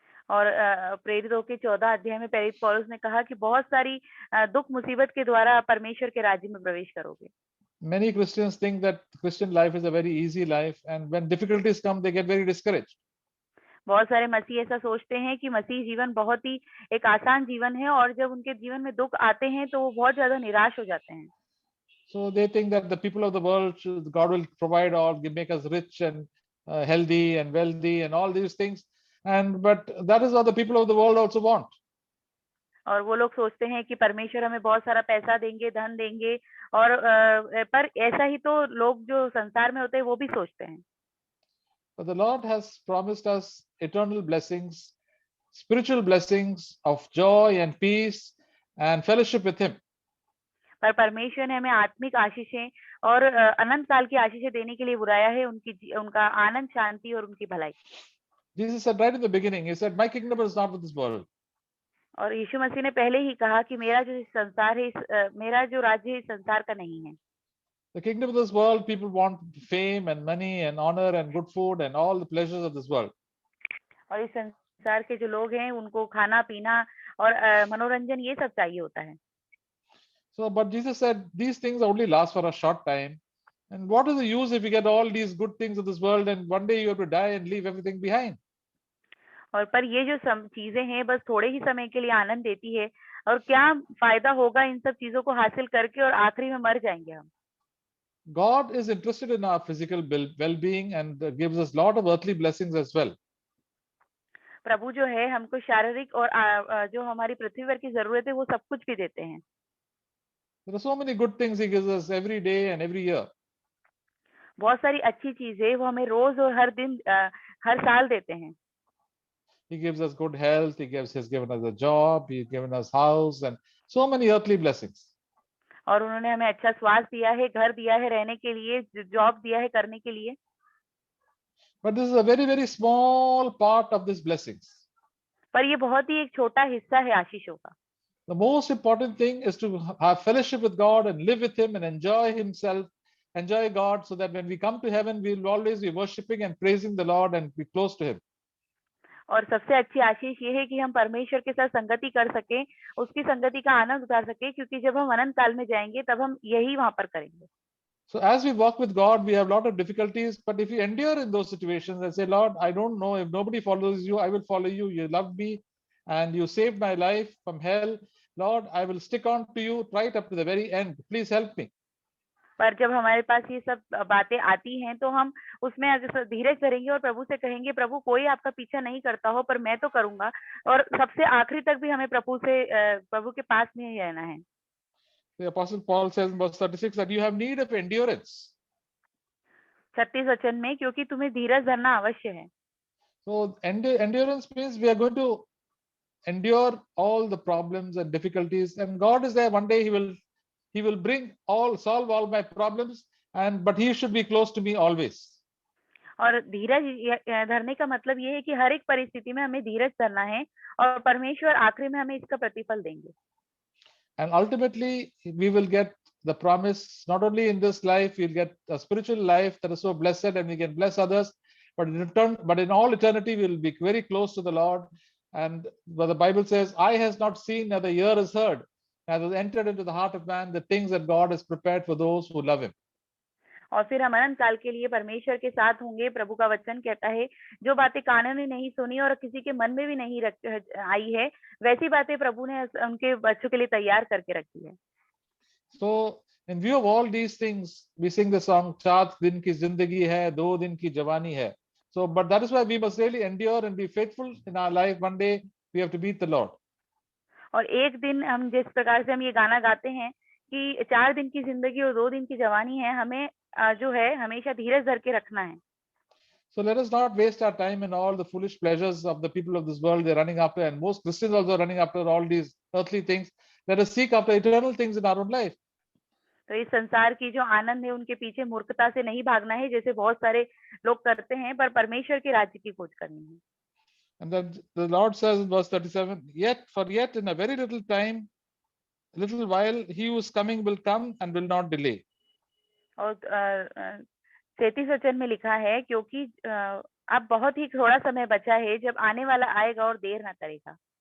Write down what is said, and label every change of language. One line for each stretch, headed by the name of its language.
Hindi: और प्रेरितों के 14 अध्याय में प्रेरित पौलुस ने कहा कि बहुत सारी दुख मुसीबत के द्वारा परमेश्वर के राज्य में प्रवेश करोगे।
English: Many Christians think that Christian life is a very easy life, and when difficulties come, they get very discouraged.
Hindi: बहुत सारे मसीह ऐसा सोचते हैं कि मसीह जीवन बहुत ही एक आसान जीवन है, और जब उनके जीवन में दुख आते हैं तो वो बहुत ज्यादा निराश हो जाते हैं।
English: So they think that the people of the world, God will provide all, make us rich and healthy and wealthy and all these things. But that is what the people of the world also want.
Hindi: और वो लोग सोचते हैं कि परमेश्वर हमें बहुत सारा पैसा देंगे, धन देंगे, और पर ऐसा ही तो लोग जो संसार में होते हैं वो भी सोचते हैं।
English: But the Lord has promised us eternal blessings, spiritual blessings of joy and peace and fellowship with Him.
Hindi: पर परमेश्वर ने हमें आत्मिक आशीषें और अनंत काल की आशीषें देने के लिए बुलाया है, उनका आनंद, शांति और उनकी भलाई।
English: Jesus said right in the beginning, He said, "My kingdom is not with this world."
Hindi: और यीशु मसीह ने पहले ही कहा कि मेरा जो संसार है, मेरा जो राज्य है इस संसार का नहीं है।
English: The kingdom of this world, people want fame and money and honor and good food and all the pleasures of this world.
Hindi: और इस संसार के जो लोग हैं उनको खाना पीना और मनोरंजन ये सब चाहिए होता है।
English: So, but Jesus said these things only last for a short time. And what is the use if you get all these good things of this world and one day you have to die and leave everything behind?
Hindi: और पर ये जो चीजें हैं बस थोड़े ही समय के लिए आनंद देती है, और क्या फायदा होगा इन सब चीजों को हासिल करके और आखिरी में मर जाएंगे हम।
English: God is interested in our physical well-being and gives us a lot of earthly blessings as well.
Hindi: प्रभु जो है हमको शारीरिक और जो हमारी पृथ्वी पर की जरूरत है वो सब कुछ भी देते हैं।
English: There are so many good things He gives us every day and every year.
Hindi: बहुत सारी अच्छी चीजें वो हमें रोज और हर दिन हर साल देते हैं।
English: He gives us good health. He's given us a job. He's given us house and so many earthly blessings.
Hindi: और उन्होंने हमें अच्छा स्वास्थ्य दिया है, घर दिया है रहने के लिए, जॉब दिया है करने के लिए।
English: But this is a very, very small part of these blessings.
Hindi: पर ये बहुत ही एक छोटा हिस्सा है आशीषों का।
English: The most important thing is to have fellowship with God and live with Him and enjoy God, so that when we come to heaven, we will always be worshiping and praising the Lord and be close to Him.
Hindi: और सबसे अच्छी आशीष ये है कि हम परमेश्वर के साथ संगति कर सकें, उसकी संगति का आनंद उठा सकें, क्योंकि जब हम अनंत काल में जाएंगे तब हम यही वहां पर करेंगे।
English: So as we walk with God, we have a lot of difficulties, but if you endure in those situations and say, Lord, I don't know, if nobody follows you, I will follow you. You love me and you saved my life from hell. Lord, I will stick on to you right up to the very end. Please help me.
Hindi: पर जब हमारे पास ये सब बातें आती हैं तो हम उसमें धीरज धरेंगे और प्रभु से कहेंगे, प्रभु कोई आपका पीछा नहीं करता हो पर मैं तो करूंगा, और सबसे आखिरी तक भी हमें प्रभु के पास में ही रहना है।
English: The Apostle Paul says in verse 36 that you have need of endurance.
Hindi: 36 वचन में, क्योंकि तुम्हें धीरज धरना अवश्य है।
English: So endurance means we are going to endure all the problems and difficulties, and God is there. One day He will solve all my problems, but He should be close to me always.
Hindi: और धीरज धरने का मतलब ये है कि हर एक परिस्थिति में हमें धीरज धरना है, और परमेश्वर आखिरी में हमें इसका प्रतिफल देंगे।
English: And ultimately, we will get the promise, not only in this life, we'll get a spiritual life that is so blessed and we can bless others, but in all eternity, we will be very close to the Lord. And the Bible says, eye has not seen, neither ear has heard, neither entered into the heart of man the things that God has prepared for those who love Him.
Hindi: और फिर हम अनंत काल के लिए परमेश्वर के साथ होंगे। प्रभु का वचन कहता है, जो बातें कानों ने नहीं सुनी और किसी के मन में भी नहीं आई है, वैसी बातें प्रभु ने उनके बच्चों के लिए तैयार करके रखी है।
English: So in view of all these things, we sing the song,
Hindi: 4 दिन की जिंदगी है, 2 दिन की जवानी है.
English: So, but that is why we must really endure and be faithful in our life. One day we have to meet the Lord.
Hindi: और एक दिन हम जिस प्रकार से हम ये गाना गाते हैं कि 4 दिन की जिंदगी और 2 दिन की जवानी है, हमें जो है हमेशा धीरज धर के रखना है।
English: So let us not waste our time in all the foolish pleasures of the people of this world they're running after, and most Christians also are running after all these earthly things. Let us seek after eternal things in our own life.
Hindi: तो इस संसार की जो आनंद है उनके पीछे मूर्खता से नहीं भागना है जैसे बहुत सारे लोग करते हैं, पर परमेश्वर के राज्य की खोज करनी है।
English: And then the Lord says in verse 37, yet in a very little time, little while, he who is coming will come and will not delay.
Hindi: और 33 वचन में लिखा है, क्योंकि अब बहुत ही थोड़ा समय बचा है जब आने वाला आएगा और देर ना करेगा।